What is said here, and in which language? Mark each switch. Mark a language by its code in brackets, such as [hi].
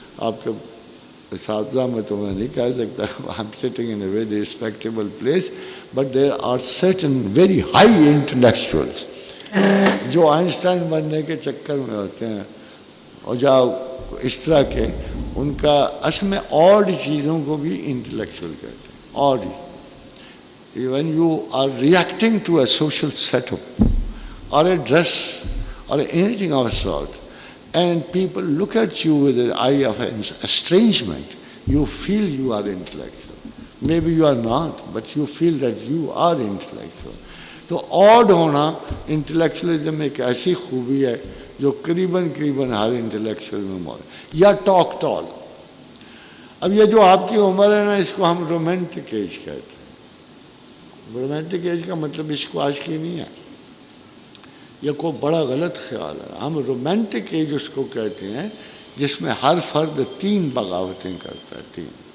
[ur] آپ کے اساتذہ میں تو میں نہیں کہہ سکتا، [en] I am sitting in a very respectable place, but there are certain very high intellectuals [ur] جو آئنسٹائن بننے کے چکر میں ہوتے ہیں اور جاؤ اس طرح کے، ان کا اصل میں آڈ چیزوں کو بھی انٹلیکچوئل کہتے ہیں. [en] Odd, when you are reacting to a social setup or a dress or anything of the sort, and people look at you with an eye of estrangement, you feel you are intellectual. Maybe you are not, but you feel that you are intellectual. [ur] تو odd ہونا انٹلیکچوئلزم ایک ایسی خوبی ہے جو قریباً ہر intellectual میں موجود. یا ٹاک ٹال. اب یہ جو آپ کی عمر ہے نا، اس کو ہم رومانٹک ایج کہتے ہیں۔ رومانٹک ایج کا مطلب اس کو آج کی نہیں ہے، یہ کوئی بڑا غلط خیال ہے۔ ہم رومانٹک ایج اس کو کہتے ہیں جس میں ہر فرد 3 بغاوتیں کرتا ہے، 3